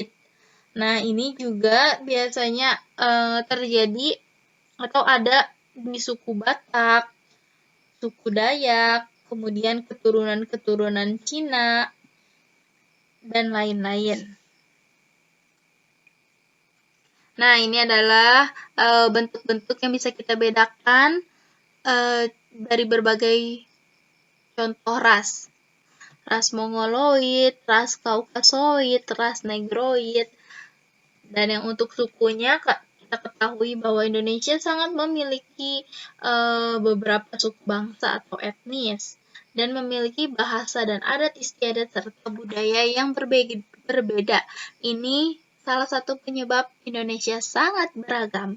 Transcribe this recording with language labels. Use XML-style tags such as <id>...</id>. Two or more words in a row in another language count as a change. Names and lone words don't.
<id>Nah, ini juga biasanya terjadi atau ada di suku Batak, suku Dayak, kemudian keturunan-keturunan Cina, dan lain-lain. Nah, ini adalah bentuk-bentuk yang bisa kita bedakan dari berbagai contoh ras. Ras Mongoloid, ras Kaukasoid, ras Negroid. Dan yang untuk sukunya, kita ketahui bahwa Indonesia sangat memiliki beberapa suku bangsa atau etnis. Dan memiliki bahasa dan adat istiadat serta budaya yang berbeda. Ini salah satu penyebab Indonesia sangat beragam.</id>